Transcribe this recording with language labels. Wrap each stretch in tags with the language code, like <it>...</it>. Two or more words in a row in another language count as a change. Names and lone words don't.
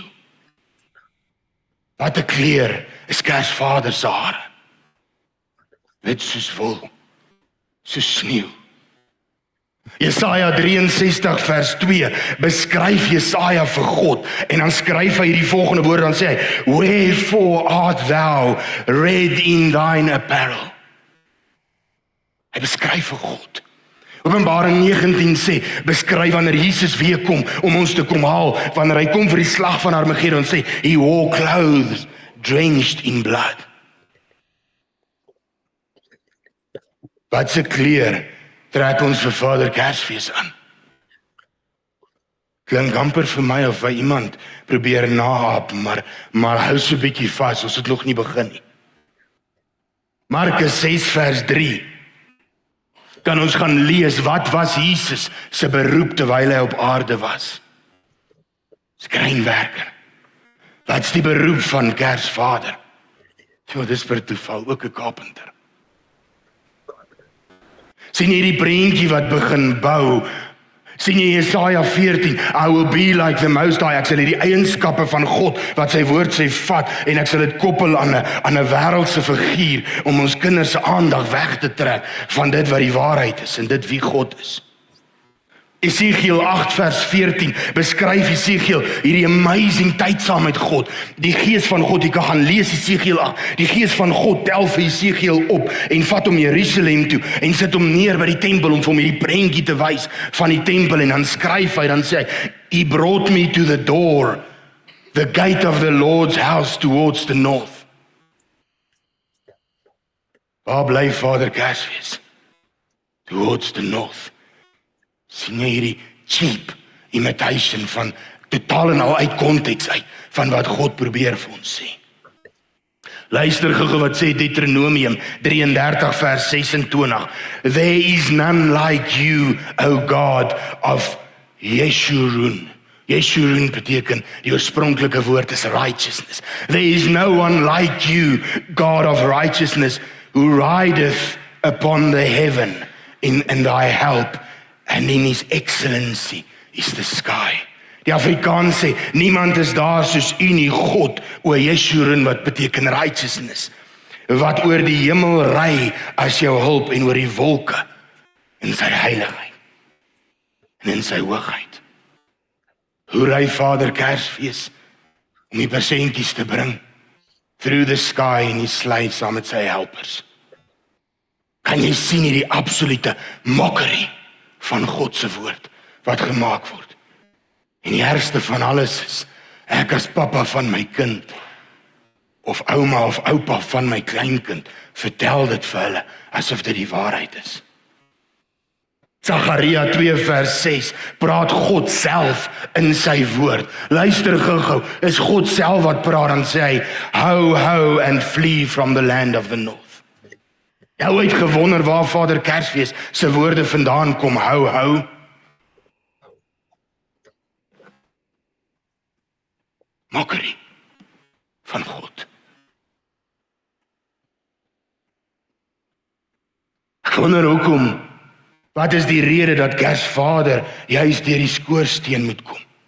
<af>Wat 'n kleur is Kersvader se hare. Wit soos wol, soos sneeu. Jesaja 63 vers 2 beskryf Jesaja vir God en dan skryf hy die volgende woord, dan sê hy,</af> <en>wherefore art thou red in thine apparel?</en> <af>Hy beskryf vir God. Openbaring 19 sê, beskryf wanneer Jesus weer kom om ons te kom haal, wanneer hy kom vir die slag van Armageddon, sê,</af> <en>he wore clothes drenched in blood.</en> <af>Wat se kleur trek ons vir Vader Kersfees aan? Klink amper vir my of hy iemand probeer naap, maar hou so 'n bietjie vas, ons het nog nie begin nie. Markus 6 vers 3 kan ons gaan lees, wat was Jesus se beroep terwyl hy op aarde was? Skrynwerker. Wat's die beroep van Kersvader? So, dis per toeval ook 'n carpenter. Sien jy die prentjie wat begin bou? Sien jy Jesaja 14,</af> <en>I will be like the Most High,</en> <af>ek sal die eienskappe van God, wat sy woord sê, vat, en ek sal dit koppel aan 'n wêreldse figuur, om ons kinders se aandag weg te trek, van dit wat die waarheid is, en dit wie God is. Esegiel 8 vers 14 beskryf Esegiel hierdie amazing tyd saam met God. Die gees van God, jy kan gaan lees Esegiel 8. Die gees van God tel vir Esegiel op en vat hom Jerusalem toe en sit hom neer by die tempel om vir hom hierdie prentjie te wys van die tempel, en dan skryf hy, dan sê hy,</af> <en>he brought me to the door, the gate of the Lord's house towards the north.</en> <af>Waar bly Vader Kersfees?</af> <en>Towards the north.</en> <af>Sien jy hierdie</af> <en>cheap imitation</en> <af>van totaal en al uit konteks uit van wat God probeer vir ons sê. Luister gou wat sê Deuteronomium 33 vers 26.</af> <en>There is none like you, O God of Yeshurun.</en> <af>Yeshurun beteken, die oorspronklike woord is righteousness.</af> <en>There is no one like you, God of righteousness, who rideth upon the heaven in thy help, and in his excellency is the sky.</en> <af>Die Afrikaans sê, niemand is daar soos u nie, God, o Yeshurun, wat beteken righteousness, wat oor die hemel ry as jou hulp en oor die wolke in sy heiligheid en in sy hoogheid. Hoe ry Vader Kersfees om die persentjies te bring</af> <en>through the sky</en> <af>en die sleigh saam met sy helpers? Kan jy sien hierdie absolute mockery van God se woord wat gemaak word? En die ergste van alles is, ek as pappa van my kind, of ouma of oupa van my kleinkind, vertel dit vir hulle asof dit die waarheid is. Sagaria 2 vers 6 praat God self in sy woord. Luister gou, is God self wat praat, dan sê hy,</af> <en>ho, ho, and flee from the land of the north.</en> <af>Jy het gewonder waar Vader Kersfees se woorde vandaan kom, hou, hou. Mockery van God. Ek wonder hoekom, wat is die rede dat Kersvader juist deur die skoorsteen moet kom?</af>